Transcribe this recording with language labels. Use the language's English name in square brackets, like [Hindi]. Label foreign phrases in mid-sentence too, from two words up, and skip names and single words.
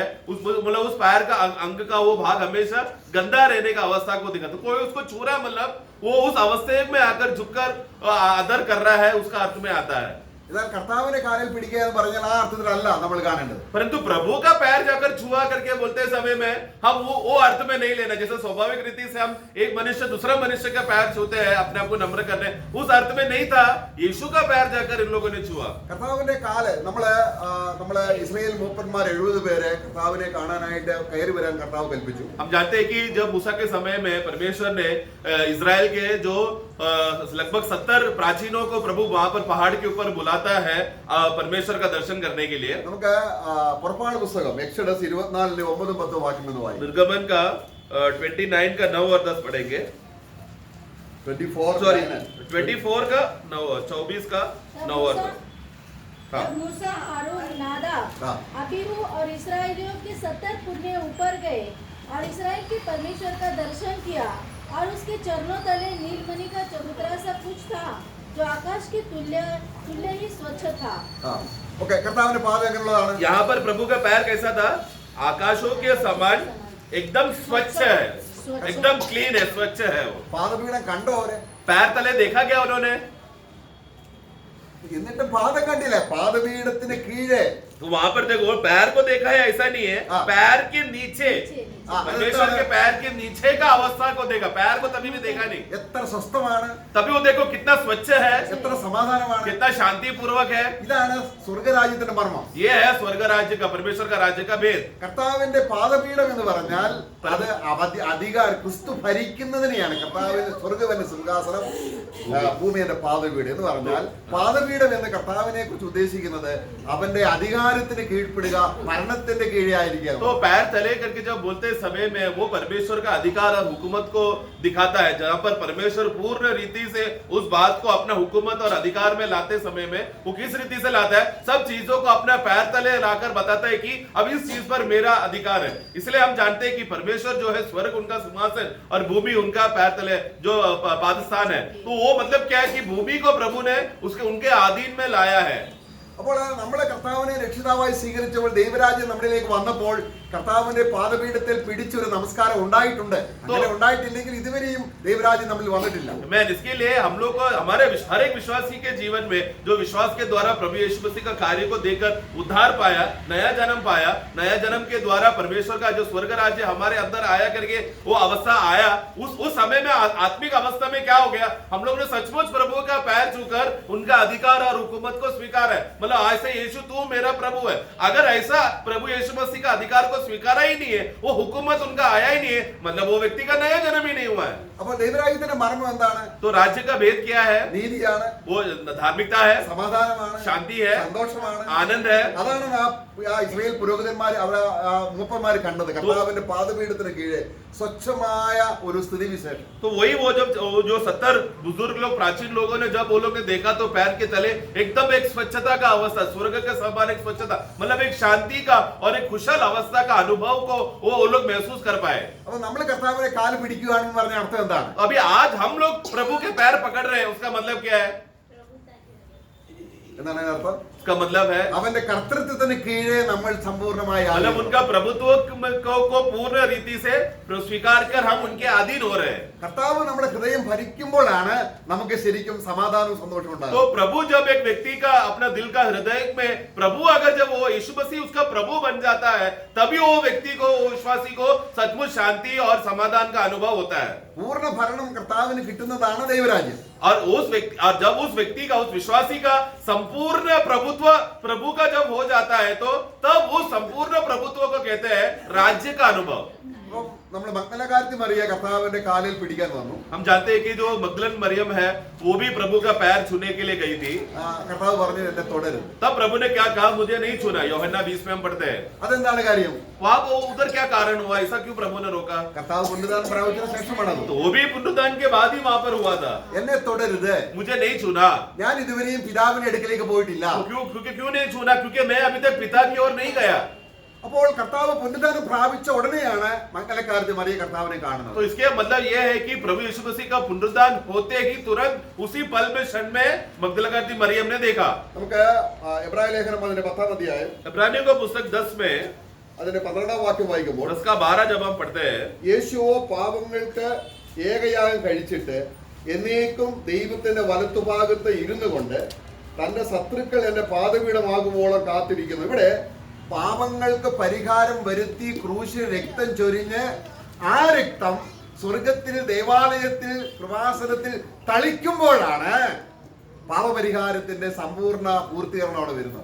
[Hindi] मतलब उस पैर का अंग का वो भाग हमेशा गंदा रहने का अवस्था को दिखाता। तो कोई उसको छू रहा मतलब वो उस अवस्था में आकर झुककर आदर कर रहा है, उसका अर्थ में आता है। [Malayalam] കർത്താവിന്റെ കാലിൽ പിടിക്കുക എന്ന് പറഞ്ഞാൽ ആ അർത്ഥത്തിലല്ല നമ്മൾ കാണേണ്ടത്. [Hindi] परंतु प्रभु का पैर जाकर छुआ करके बोलते समय में हम वो अर्थ में नहीं लेना, जैसे स्वाभाविक रीति से हम एक मनुष्य दूसरा मनुष्य का पैर छूते हैं अपने आप को नम्र करने, उस अर्थ में नहीं था। यीशु का पैर जाकर इन लोगों ने छुआ। [Malayalam] കർത്താവിന്റെ കാല് നമ്മള് ഇസ്രായേൽ മൂപ്പന്മാർ 70 പേരെ കർത്താവിനെ കാണാനായിട്ട് കയറി വരാൻ കർത്താവ് കൽപ്പിച്ചു. [Hindi] हम जानते हैं कि जब मूसा के समय में परमेश्वर ने इजराइल के जो लगभग 70 प्राचीनों को प्रभु वहां पर पहाड़ के ऊपर बुलाता है परमेश्वर का दर्शन करने के लिए। [Malayalam] നമുക്ക് പുറപ്പാട് പുസ്തകം എക്സോഡസ് 24 9-10 വാക്യങ്ങൾ വായിക്കാം. [Hindi] निर्गमन का 29 का 9 और 10 पढ़ेंगे। 24 सॉरी 24 का 9 24 का 9 और 10। हाँ। जब मूसा, हारून, नादाब, हाँ। अबीहू और इस्राएलियों के 70 पुरने ऊपर गए और इस्राएल के परमेश्वर का दर्शन किया और उसके चरणों तले नीलमणि का चबूतरा सा कुछ था जो आकाश के तुल्य ही स्वच्छ था। [Malayalam] ഓക്കെ, കർത്താവിന്റെ പാദം എങ്ങനെയുള്ളതാണ്? [Hindi] यहाँ पर प्रभु का पैर कैसा था? आकाशों के समान एकदम स्वच्छ है, एकदम क्लीन है, स्वच्छ है वो। [Malayalam] പാദപീഠം കണ്ടോ അവരെ? [Hindi] पैर तले देखा क्या उन्होंने? [Malayalam] എന്നിട്ട് പാദം കണ്ടില്ല, പാദപീഠത്തിന് കീഴേ. [Hindi] तो वहां पर देखो, पैर को देखा है ऐसा नहीं है, हाँ। पैर के नीचे, हाँ, परमेश्वर के पैर के नीचे का अवस्था को देखा, पैर को तभी भी देखा नहीं। [Malayalam] എത്ര സ്വസ്ഥമാണ്, [Hindi] तभी वो देखो कितना स्वच्छ है, [Malayalam] എത്ര സമാധാനമാണ്. [Hindi] कितना शांति पूर्वक है। [Malayalam] ഇതാണ് സ്വർഗരാജ്യത്തിന്റെ മർമ്മം. [Hindi] ये है स्वर्ग राज्य का, परमेश्वर का राज्य का भेद। [Malayalam] കർത്താവിന്റെ പാദപീഠം എന്ന് പറഞ്ഞാൽ അത് അധികാരം, ക്രിസ്തു ഭരിക്കുന്നതിനെയാണ്. കർത്താവിന്റെ സ്വർഗവന്റെ സിംഹാസനം, ഭൂമിയുടെ പാദപീഠം എന്ന് പറഞ്ഞാൽ, പാദപീഠം എന്ന് കർത്താവിനെ കുറിച്ച് ഉദ്ദേശിക്കുന്നത് അവന്റെ അധികാരത്തിന് കീഴ്പ്പെടുക, ഭരണത്തിന്റെ കീഴേ ആയിരിക്കുക. [Hindi] तो पैर तले करके जब बोलते समय में वो परमेश्वर का अधिकार और हुकूमत को दिखाता है, जहां पर परमेश्वर पूर्ण रीति से उस बात को अपना हुकूमत और अधिकार में लाते समय में वो किस रीति से लाता है? सब चीजों को अपना पैर तले लाकर बताता है कि अब इस चीज पर मेरा अधिकार है। इसलिए हम जानते हैं कि परमेश्वर जो है, स्वर्ग उनका सिंहासन और भूमि उनका पैर तले जो पादस्थान है। तो वो मतलब क्या है कि भूमि को प्रभु ने उनके अधीन में लाया है। [Malayalam] അപ്പോൾ നമ്മളെ കർത്താവിനെ രക്ഷിതാവായി സ്വീകരിച്ചപ്പോൾ, ദൈവരാജ്യം നമ്മളിലേക്ക് വന്നപ്പോൾ കർത്താവിന്റെ പാദപീഠത്തിൽ പിടിച്ചൊരു നമസ്കാരം ഉണ്ടായിട്ടുണ്ട്. അങ്ങനെ ഉണ്ടായിട്ടില്ലെങ്കിൽ ഇതുവരെയും ദൈവരാജ്യം നമ്മിൽ വന്നിട്ടില്ല. [Hindi] मैं इसके लिए हम लोग को, हमारे हर एक विश्वासी के जीवन में जो विश्वास के द्वारा प्रभु यीशु मसीह का कार्य को देखकर उद्धार पाया, नया जन्म पाया, नया जन्म के द्वारा परमेश्वर का जो स्वर्ग राज्य हमारे अंदर आया करके वो अवस्था आया, उस समय में आत्मिक अवस्था में क्या हो गया? हम लोग ने सचमुच प्रभु का पैर छूकर उनका अधिकार और हुकूमत को स्वीकार है। मतलब ऐसे यीशु तू मेरा प्रभु है। अगर ऐसा प्रभु यीशु मसीह का अधिकार को स्वीकारा ही नहीं है, वो हुकूमत उनका आया ही नहीं है, मतलब वो व्यक्ति का नया जन्म ही नहीं हुआ है। [Malayalam] അപ്പോൾ ദൈവരാജ്യത്തിന്റെ മർമ്മം എന്താണ്? [Hindi] तो राज्य का भेद क्या है? [Malayalam] നീതിയാണ്, [Hindi] वो धार्मिकता है, [Malayalam] സമാധാനമാണ്, [Hindi] शांति है, [Malayalam] സന്തോഷമാണ്, [Hindi] आनंद है। [Malayalam] അതാണ് ആ ഇസ്രായേൽ പുരോഹിതന്മാർ, അവിടെ മൂപ്പന്മാർ കണ്ടത്. കർത്താവിന്റെ പാദപീഠത്തിന് കീഴെ സ്വച്ഛമായ ഒരു സ്ഥിതിവിശേഷം. [Hindi] तो वही वो जब जो 70 बुजुर्ग लोग, प्राचीन लोगों ने जब वो लोग ने देखा तो पैर के तले एकदम एक स्वच्छता का अवस्था, स्वर्ग के समान एक स्वच्छता, मतलब एक शांति का और एक कुशल अवस्था का अनुभव को वो लोग महसूस कर पाए। [Malayalam] അപ്പൊ നമ്മൾ കർത്താവിനെ കാല് പിടിക്കുകയാണെന്ന് പറഞ്ഞ അർത്ഥം എന്താണ്? [Hindi] अभी आज हम लोग प्रभु के पैर पकड़ रहे हैं, उसका मतलब क्या है? [Malayalam] എന്താണ് അതിന്റെ അർത്ഥം? [Hindi] उसका मतलब है, [Malayalam] അവന്റെ കർത്തൃത്വത്തിന് കീഴേ നമ്മൾ സമ്പൂർണ്ണമായി [Hindi] मतलब उनका प्रभुत्व को पूर्ण रीति से स्वीकार कर हम उनके अधीन हो रहे हैं। [Malayalam] കർത്താവ് നമ്മുടെ ഹൃദയം ഭരിക്കുമ്പോഴാണ് നമുക്ക് ശരിക്കും സമാധാനവും സന്തോഷവും [Hindi] तो [Malayalam] ഉണ്ടാകുന്നത്. [Hindi] प्रभु जब एक व्यक्ति का अपना दिल का हृदय में प्रभु, अगर जब वो यीशु मसीह उसका प्रभु बन जाता है, तभी वो व्यक्ति को, वो विश्वासी को सचमुच शांति और समाधान का अनुभव होता है। [Malayalam] പൂർണ്ണ ഭരണം കർത്താവിന് കിട്ടുന്നതാണ് ദൈവരാജ്യം. [Hindi] और जब उस व्यक्ति का, उस विश्वासी का संपूर्ण प्रभुत्व प्रभु का जब हो जाता है, तो तब उस संपूर्ण प्रभुत्व को कहते हैं राज्य का अनुभव। [Malayalam] അപ്പം നമ്മൾ മഗ്ദലക്കാരത്തി മറിയ കർത്താവിന്റെ കാലിൽ പിടിക്കാൻ വന്നു. [Hindi] हम जानते हैं कि जो मगदलन मरियम है, वो भी प्रभु का पैर छूने के लिए गई थी। [Malayalam] കർത്താവ് പറഞ്ഞു എന്നെ തുടരുത്. [Hindi] तब प्रभु ने क्या कहा? मुझे नहीं छूना। यूहन्ना 20 में हम पढ़ते हैं। [Malayalam] അതെന്താണ് കാര്യം? [Hindi] वहां वो उधर क्या कारण हुआ? ऐसा क्यों प्रभु ने रोका? [Malayalam] കർത്താവ് പുനരുദ്ധാനം പ്രാപിച്ചതിന് ശേഷമാണത്. [Hindi] तो वो भी पुनरुत्थान के बाद ही वहां पर हुआ था। [Malayalam] എന്നെ തുടരുത്, [Hindi] मुझे नहीं छूना। [Malayalam] ഞാൻ ഇതുവരെയും പിതാവിന്റെ അടുക്കലേക്ക് പോയിട്ടില്ല. [Hindi] तो क्यों नहीं छूना? क्योंकि मैं अभी तक पिता की ओर नहीं गया। [Malayalam] അപ്പോൾ കർത്താവ് പുനരുദ്ധാനം പ്രാപിച്ച ഉടനെയാണ് മഗ്ദലക്കാരത്തി മറിയ കർത്താവിനെ കാണുന്നത്. [Hindi] तो इसके मतलब यह है कि प्रभु यीशु मसीह का पुनरुत्थान होते ही तुरंत उसी पल में, क्षण में मगदलकाती मरियम ने देखा। [Malayalam] നമുക്ക് എബ്രായ ലേഖനം അതിന്റെ 10-ാം അധ്യായം [Hindi] इब्रानियों का पुस्तक 10 में [Malayalam] അതിന്റെ 12-ാം വാക്യം വായിക്കുമ്പോൾ, [Hindi] 10 का 12 जब हम पढ़ते हैं, [Malayalam] യേശുവോ പാപങ്ങൾക്ക് ഏകയാഗം കഴിച്ചിട്ട് എന്നേക്കും ദൈവത്തിന്റെ വലത്തുഭാഗത്ത് ഇരുന്നു കൊണ്ട് തന്റെ ശത്രുക്കൾ എന്റെ പാദപീഠമാകുവോളം കാത്തിരിക്കുന്നു. ഇവിടെ പാപങ്ങൾക്ക് പരിഹാരം വരുത്തി ക്രൂശിൽ രക്തം ചൊരിഞ്ഞ് ആ രക്തം സ്വർഗത്തിൽ, ദേവാലയത്തിൽ, കൃപാസനത്തിൽ തളിക്കുമ്പോഴാണ് പാപപരിഹാരത്തിന്റെ സമ്പൂർണ്ണ പൂർത്തീകരണം അവിടെ വരുന്നത്.